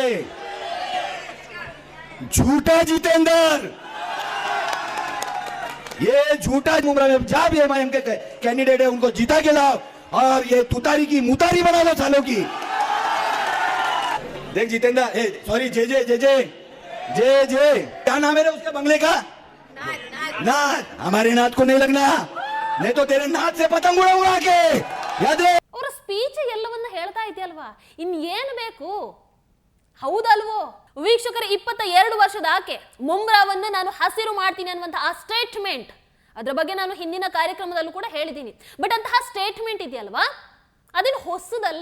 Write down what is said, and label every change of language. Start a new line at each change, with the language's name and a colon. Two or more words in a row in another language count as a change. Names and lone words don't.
Hindi: झूठा जितेंद्र, ये झूठा मुमरा में जब ये एमआईएम के कैंडिडेट है उनको जीता के लाओ और ये तुतारी की मुतारी बना लो सालों की. देख जितेंद्र, सॉरी जे जे जे जे जे जे, क्या नाम है उसके बंगले का? नाथ. हमारे नाथ को नहीं लगना, नहीं तो तेरे नाथ से पतंग उड़ाऊंगा आके, याद रहे.
Kannada: ಅವರ ಸ್ಪೀಚ್ ಎಲ್ಲವನ್ನ ಹೇಳ್ತಾ ಇದೆಯಲ್ವಾ, ಇನ್ನೇನು ಬೇಕು? ಹೌದಲ್ವೋ ವೀಕ್ಷಕರ? 22 ವರ್ಷದ ಆಕೆ ಮುಂಬ್ರಾವನ್ನ ನಾನು ಹಸಿರು ಮಾಡ್ತೀನಿ ಅನ್ನುವಂಥ ಆ ಸ್ಟೇಟ್ಮೆಂಟ್, ಅದ್ರ ಬಗ್ಗೆ ನಾನು ಹಿಂದಿನ ಕಾರ್ಯಕ್ರಮದಲ್ಲೂ ಕೂಡ ಹೇಳಿದ್ದೀನಿ. ಬಟ್ ಅಂತಹ ಸ್ಟೇಟ್ಮೆಂಟ್ ಇದೆಯಲ್ವಾ, ಅದೇನು ಹೊಸದಲ್ಲ.